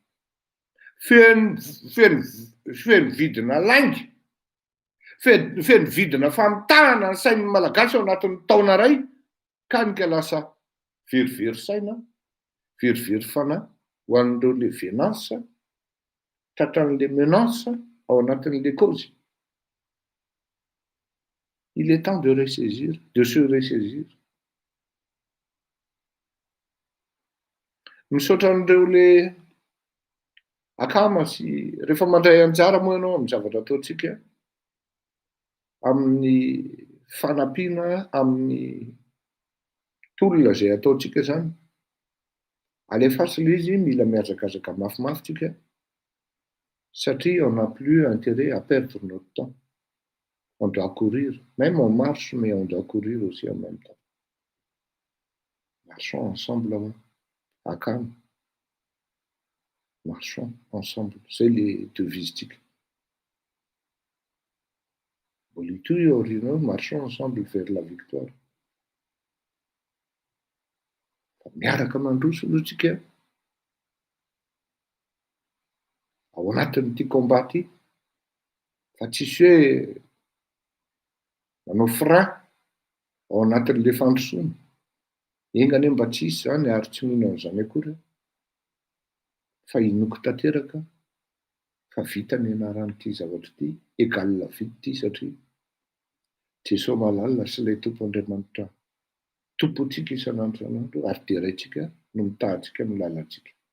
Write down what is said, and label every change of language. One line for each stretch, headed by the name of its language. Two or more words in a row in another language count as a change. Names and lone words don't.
Malagasy: feno vidina lainga feno vidina famitahana ny sain'ny malagasy ao anatin'ny taona iray kanika lasa verivery saina verivery fanahy ho an'ireo le venansa tratran'le menace ao anatin'le cause.
French: Il est temps de ressaisir, de se ressaisir.
Malagasy: Misaotra an'ireo le akama sy rehefa mandray anjara moa ianao amin'ny zavatra ataontsika amin'ny fanampiana amin'ny tolona izay ataontsika izany alefaso ilay izy mila miazakazaka mafimafy tsika satria
French: on n'a plus intérêt à perdre notre temps. On doit courir, même on marche, mais on doit courir aussi en même temps. Marchons ensemble à calme. Marchons ensemble, c'est les devises. Marchons ensemble vers la victoire.
Malagasy: Miaraka mandroso aloha tsika ao anatin'ity combat ity fa tsisy hoe manao frein ao anatin'le fandrosoana engany mba tsisy zany ary tsy mino an'izany akory fa inoko tanteraka fa vita ny anaran'ity zavatra ity égal vita ity satria Jesosy malalina sy ilay tompo Andriamanitra tompontsika isan'andro san'andro ary deraintsika no mitahantsika amin'ny lalantsika.